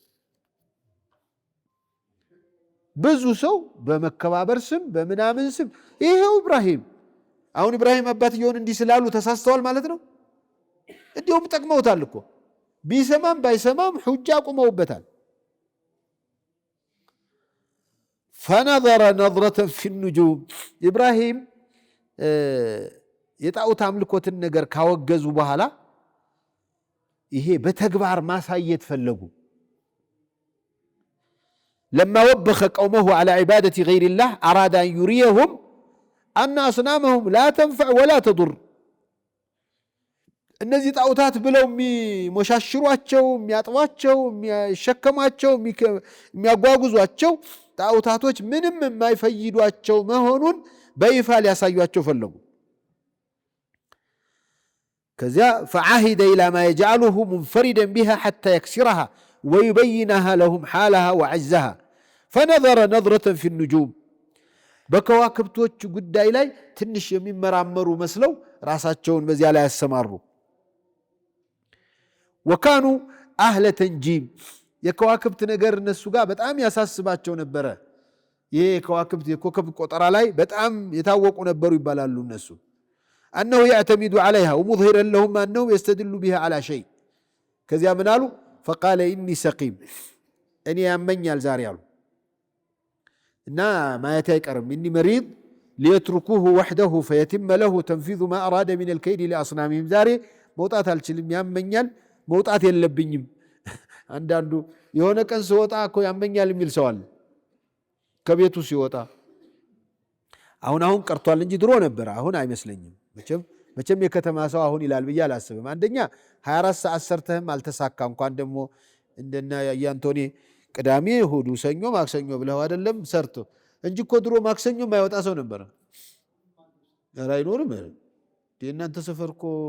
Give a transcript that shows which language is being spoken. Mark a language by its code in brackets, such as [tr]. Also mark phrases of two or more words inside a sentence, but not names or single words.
[am] ብዙ ሰው በመከባበር ስም በምናምን ስም ይሄው ኢብራሂም አሁን ኢብራሂም አባትየውን እንዲህ ስላሉ ተሳስተዋል ማለት ነው? እንዲሁም ጠቅመውታል እኮ ቢሰማም ባይሰማም ሁጃ አቁመውበታል። [ar] فنظر نظرة في النجوم إبراهيم [am] የጣዖት አምልኮትን ነገር ካወገዙ በኋላ ይሄ በተግባር ማሳየት ፈለጉ። [ar] لما وبخ قومه على عبادة غير الله أراد أن يريهم أن أصنامهم لا تنفع ولا تضر [am] እነዚህ ጣዖታት ብለው የሚሞሻሽሯቸው የሚያጥቧቸው የሚሸከሟቸው የሚያጓጉዟቸው ጣዖታቶች ምንም የማይፈይዷቸው መሆኑን በይፋ ሊያሳዩአቸው ፈለጉ። ከዚያ [ar] فعهد إلى ما يجعله منفردا بها حتى يكسرها ويبينها لهم حالها وعزها فنظر نظرة في النجوم [am] በከዋክብቶች ጉዳይ ላይ ትንሽ የሚመራመሩ መስለው ራሳቸውን በዚያ ላይ ያሰማሩ። [ar] وكانوا أهل تنجيم [am] የከዋክብት ነገር እነሱ ጋር በጣም ያሳስባቸው ነበረ። ይሄ ከዋክብት የኮከብ ቆጠራ ላይ በጣም የታወቁ ነበሩ ይባላሉ እነሱ። [ar] أنه يعتمد عليها ومظهرا لهم أنه يستدل بها على شيء [am] ከዚያ ምን አሉ? [ar] فقال إني سقيم [am] እኔ ያመኛል ዛሬ አሉ እና ማየት አይቀርም [ar] إني مريض ليتركوه وحده فيتم له تنفيذ ما أراد من الكيد لأصنامهم [am] ዛሬ መውጣት አልችልም ያመኛል መውጣት የለብኝም። አንዳንዱ የሆነ ቀን ሲወጣ እኮ ያመኛል የሚል ሰው አለ ከቤቱ ሲወጣ። አሁን ቀርቷል እንጂ ድሮ ነበር፣ አሁን አይመስለኝም። መቼም የከተማ ሰው አሁን ይላል ብዬ አላስብም። አንደኛ 24 ሰዓት ሰርተህም አልተሳካ እንኳን ደግሞ እንደና ያንቶኒ ቅዳሜ እሑድ ሰኞ ማክሰኞ ብለው አይደለም ሰርቶ እንጂ እኮ ድሮ ማክሰኞ የማይወጣ ሰው ነበር። ኧረ አይኖርም። እናንተ ሰፈር እኮ